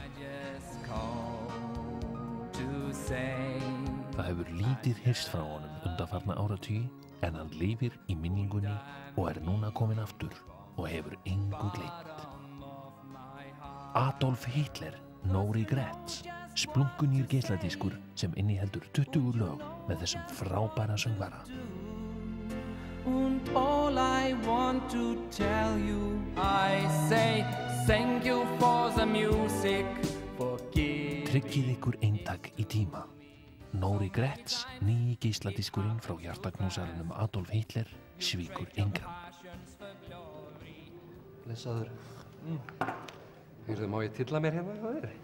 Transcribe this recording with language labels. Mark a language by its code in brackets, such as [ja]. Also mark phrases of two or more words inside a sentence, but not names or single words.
[is] Það hefur lítið heyrst frá honum undanfarna áratugi en hann lifir í minningunni og er núna kominn aftur og hefur engu gleymt. Adolf Hitler, No Regrets, splunkunýr geisladiskur sem inniheldur 20 lög með þessum frábæra söngvara. [en] And all I want to tell you, I say thank you for the music. [is] Tryggið ykkur eintak í tíma. No Regrets, nýji geisladiskurinn frá hjartaknúsarunum Adolf Hitler, svíkur engan. Blessaður. Heyrðu, má ég tylla mér hérna hjá þér?